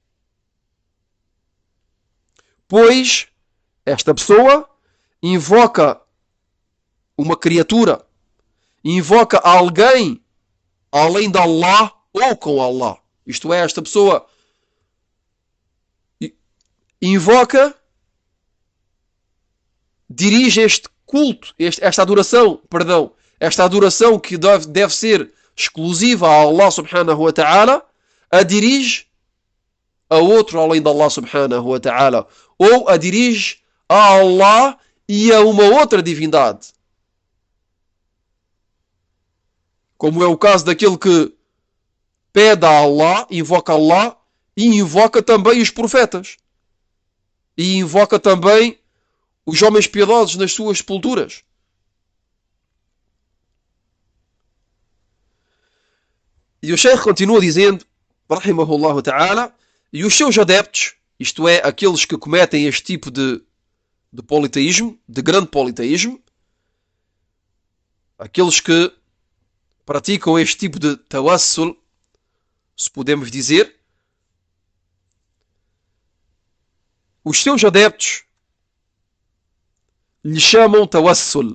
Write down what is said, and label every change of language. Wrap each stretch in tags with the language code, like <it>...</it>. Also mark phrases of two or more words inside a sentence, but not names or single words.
<pt>Pois esta pessoa invoca uma criatura, invoca alguém além de Allah ou com Allah. Isto é, esta pessoa invoca, dirige este culto, esta adoração que deve ser exclusiva a</pt> <ar>الله سبحانه وتعالى,</ar> <pt>a dirige a outro além de</pt> <ar>الله سبحانه وتعالى,</ar> <pt>ou a dirige a Allah e a uma outra divindade. Como é o caso daquele que pede a Allah, invoca Allah e invoca também os profetas. E invoca também os homens piedosos nas suas sepulturas. E o Sheikh continua dizendo,</pt> <ar>رحمه الله تعالى,</ar> <pt>e os seus adeptos, isto é, aqueles que cometem este tipo de politeísmo, de grande politeísmo, aqueles que praticam este tipo de tawassul, se podemos dizer, os seus adeptos lhe chamam tawassul.</pt>